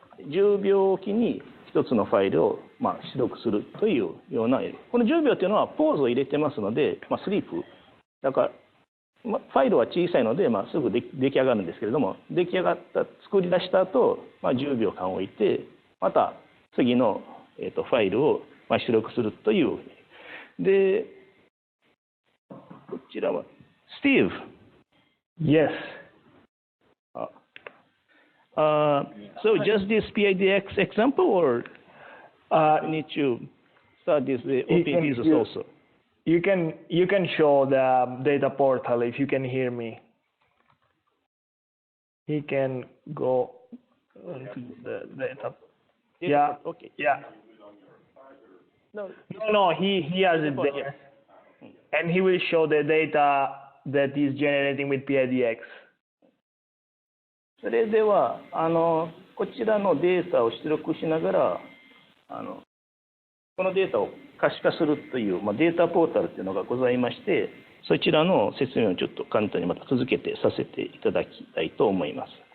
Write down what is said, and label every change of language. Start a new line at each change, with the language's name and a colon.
Japanese: 10秒おきに1つのファイルを出力するというような、この10秒というのはポーズを入れてますので、スリープだから、ファイルは小さいので、すぐ出来上がるんですけれども、出来上がった作り出した後、10秒間置いて、また次の、ファイルを出力するという。でこちらは Steve。
English: Yes. So just this PIDX example, or you need to start this OpenViSUS also? You can show the data portal if you can hear me. He can go to the data. Yeah. Okay. Yeah. No, he has it there, and he will show the data that is generating with PIDX.
Japanese: それではこちらのデータを出力しながらこのデータを可視化するという、データポータルというのがございまして、そちらの説明をちょっと簡単にまた続けてさせていただきたいと思います。